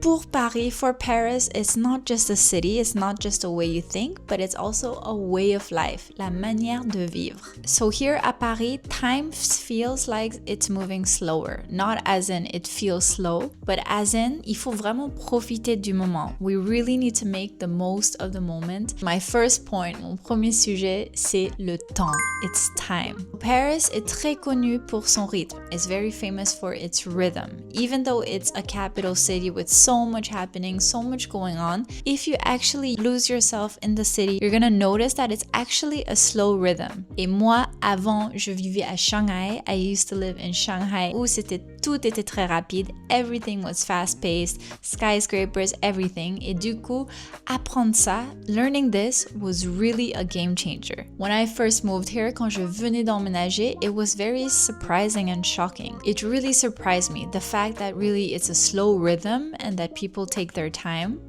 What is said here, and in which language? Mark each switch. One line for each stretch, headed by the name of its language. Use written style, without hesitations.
French: Pour Paris,
English: for Paris, it's not just a city, it's not just a way you think, but it's also a way of life,
French: la manière de vivre.
English: So here at Paris, time feels like it's moving slower, not as in it feels slow, but as in,
French: il faut vraiment profiter du moment.
English: We really need to make the most of the moment. My first point,
French: mon premier sujet, c'est le temps.
English: It's time.
French: Paris est très connu pour son rythme.
English: It's very famous for its rhythm. Even though it's a capital city with so much happening, so much going on, if you actually lose yourself in the city, you're gonna notice that it's actually a slow rhythm.
French: Et moi, avant, je vivais à Shanghai.
English: I used to live in Shanghai
French: où tout était très rapide.
English: Everything was fast-paced, skyscrapers, everything.
French: Et du coup, apprendre ça,
English: learning this was really a game changer. When I first moved here,
French: quand je venais d'emménager,
English: it was very surprising and shocking. It really surprised me, the fact that really it's a slow rhythm and that people take their time.